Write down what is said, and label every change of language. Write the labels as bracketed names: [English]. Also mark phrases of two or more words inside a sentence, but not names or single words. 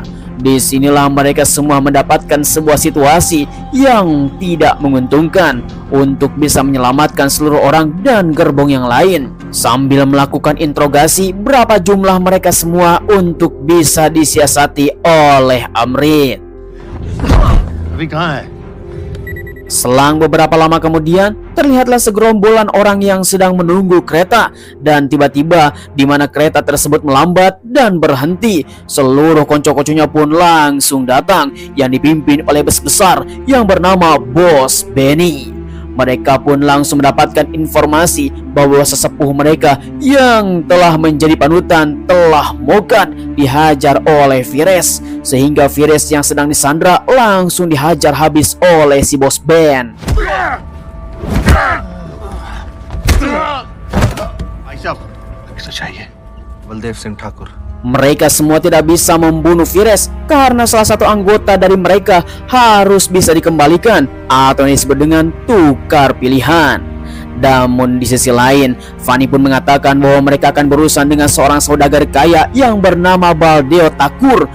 [Indonesian] Disinilah mereka semua mendapatkan sebuah situasi yang tidak menguntungkan untuk bisa menyelamatkan seluruh orang dan gerbong yang lain. Sambil melakukan interogasi berapa jumlah mereka semua untuk bisa disiasati oleh Amrit. [Hindi] अभी कहाँ है? [Indonesian] Selang beberapa lama kemudian, terlihatlah segerombolan orang yang sedang menunggu kereta, dan tiba-tiba di mana kereta tersebut melambat dan berhenti, seluruh konco-konconya pun langsung datang yang dipimpin oleh bos besar yang bernama Bos Benny. Mereka pun langsung mendapatkan informasi bahwa sesepuh mereka yang telah menjadi panutan telah mokat dihajar oleh Fires, sehingga Fires yang sedang disandra langsung dihajar habis oleh si Bos Ben. [Hindi] भाई साहब किसे चाहिए? बलदेव सिंह ठाकुर. [Indonesian] Mereka semua tidak bisa membunuh Fires karena salah satu anggota dari mereka harus bisa dikembalikan atau yang disebut dengan tukar pilihan. Namun di sisi lain, Fanny pun mengatakan bahwa mereka akan berurusan dengan seorang saudagar kaya yang bernama Baldeo Takur.